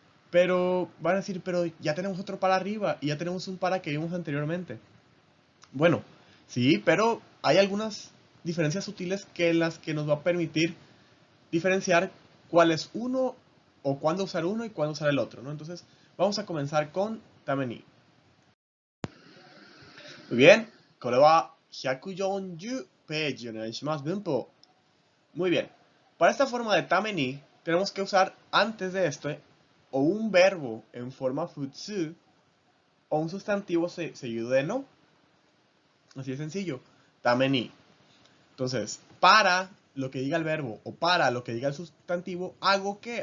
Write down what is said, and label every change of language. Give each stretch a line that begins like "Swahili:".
Spanish: Pero van a decir, pero ya tenemos otro para arriba y ya tenemos un para que vimos anteriormente. Bueno, sí, pero hay algunas diferencias sutiles que las que nos va a permitir diferenciar cuál es uno o cuándo usar uno y cuándo usar el otro, ¿no? Entonces, vamos a comenzar con tameni. Muy bien,
Japanese: これは140ページお願いします。
Spanish: 文法.Muy bien. Para esta forma de tameni, tenemos que usar antes de esto o un verbo en forma futsu o un sustantivo seguido de no. Así de sencillo. Tameni. Entonces, para lo que diga el verbo o para lo que diga el sustantivo, ¿hago qué?